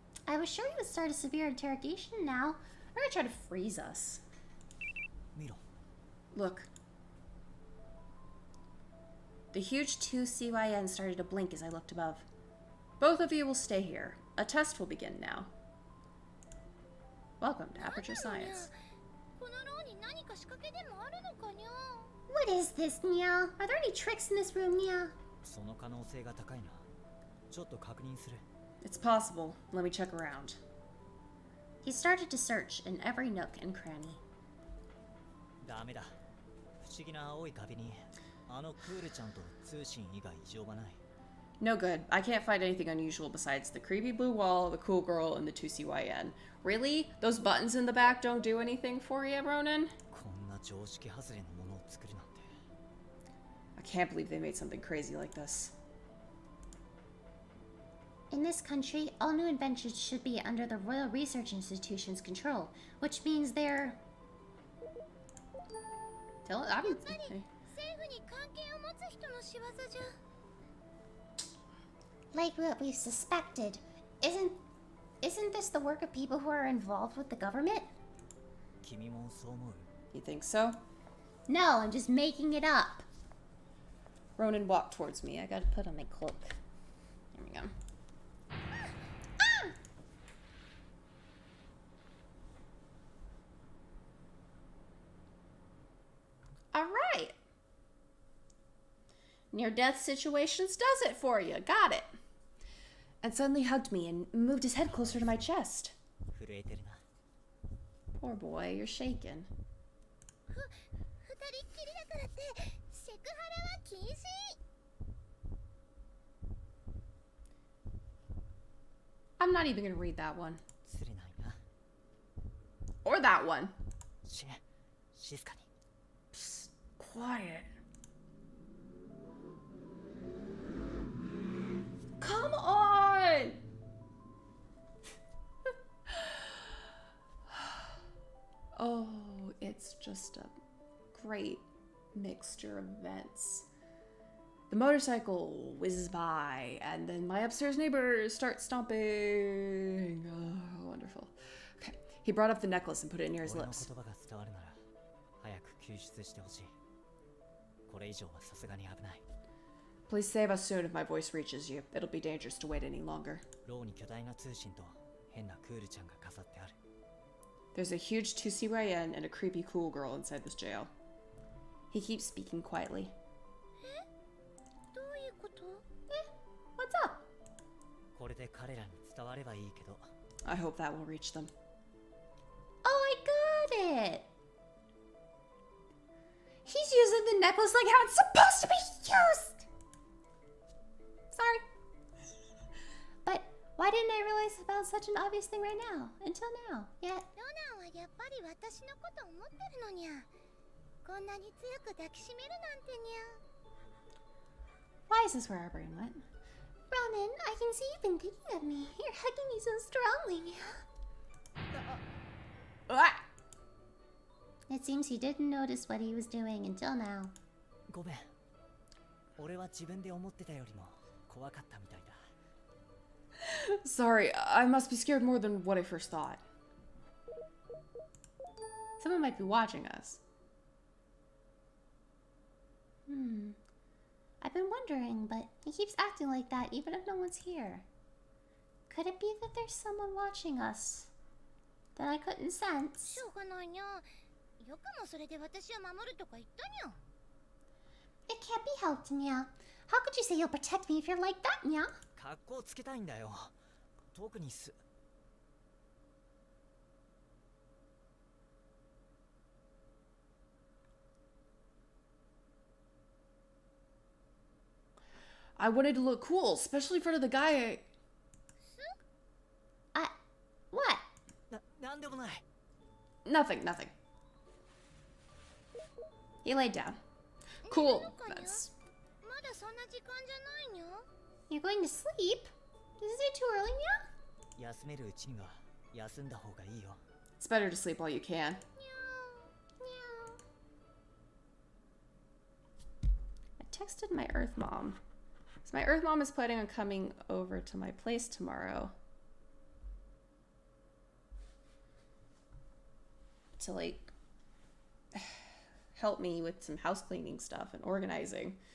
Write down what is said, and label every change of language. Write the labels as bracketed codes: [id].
[en] I was sure you would start a severe interrogation now. They're gonna try to freeze us. [ja] 見ろ。 [en] Look. The huge 2CYN started to blink as I looked above. Both of you will stay here. A test will begin now. Welcome to Aperture Science. [ja] この牢に何か仕掛けでもあるのかにゃ？ [en] What is this, Nia? Are there any tricks in this room, Nia? [ja] その可能性が高いな。ちょっと確認する。 [en] It's possible. Let me check around. He started to search in every nook and cranny. [ja] ダメだ。不思議な青い壁にあのクールちゃんと通信以外異常はない。 [en] No good. I can't find anything unusual besides the creepy blue wall, the cool girl, and the 2CYN. Really? Those buttons in the back don't do anything for you, Ronan? [ja] こんな常識外れのものを作るなんて。 [en] I can't believe they made something crazy like this. In this country, all new inventions should be under the Royal Research Institution's control, which means they're... Tell it. [ja] やっぱり政府に関係を持つ人の仕業じゃ。 [en] like what we've suspected. Isn't this the work of people who are involved with the government? [ja] 君もそう思う？ [en] You think so? No, I'm just making it up. Ronan walked towards me. I gotta put on my cloak. There we go. All right. Near-death situations does it for you. Got it. And suddenly hugged me and moved his head closer to my chest. [ja] 震えてるな。 [en] Poor boy, you're shaken. [ja] 二人っきりだからってセクハラは禁止。 [en] I'm not even gonna read that one. [ja] 釣れないな。 [en] Or that one. [ja] 静かに。 [en] Psst, quiet. Come on! Oh, it's just a great mixture of events. The motorcycle whizzes by, and then my upstairs neighbors start stomping. Oh, wonderful. Okay. He brought up the necklace and put it near his [ja] 俺の [en] lips. [ja] 言葉が伝わるなら早く救出してほしい。これ以上はさすがに危ない。 [en] Please save us soon if my voice reaches you. It'll be dangerous to wait any longer. [ja] 牢に巨大な通信と変なクールちゃんが飾ってある。 [en] There's a huge 2CYN and a creepy cool girl inside this jail. He keeps speaking quietly. [ja] どういうこと？ [en] What's up? [ja] これで彼らに伝わればいいけど。 [en] I hope that will reach them. Oh, I got it! He's using the necklace like how it's supposed to be used! Sorry. But why didn't I realize about such an obvious thing right now? Until now. Yet. [ja] ロナンはやっぱり私のこと思ってるのにゃ。こんなに強く抱きしめるなんてにゃ。 [en] Why is this where our brain went? Ronan, I can see you've been thinking of me. You're hugging me so strongly. Ah! It seems he didn't notice what he was doing until now. [ja] ごめん。俺は自分で思ってたよりも怖かったみたいだ。 [en] Sorry, I must be scared more than what I first thought. Someone might be watching us. I've been wondering, but he keeps acting like that even if no one's here. Could it be that there's someone watching us that I couldn't sense? [ja] しょうがないにゃ。よくもそれで私を守るとか言ったにゃ。 [en] It can't be helped, Nya. How could you say you'll protect me if you're like that, Nya? [ja] 格好つけたいんだよ。特にす。 [en] I wanted to look cool, especially in front of the guy. What? [ja] なんでもない。 [en] Nothing, nothing. He laid down. Cool. That's [ja] まだそんな時間じゃないにゃ。 [en] You're going to sleep? Isn't it too early, Nya? [ja] 休めるうちには休んだ方がいいよ。 [en] it's better to sleep while you can. I texted my Earth mom. So my Earth mom is planning on coming over to my place tomorrow to like help me with some house cleaning stuff and organizing.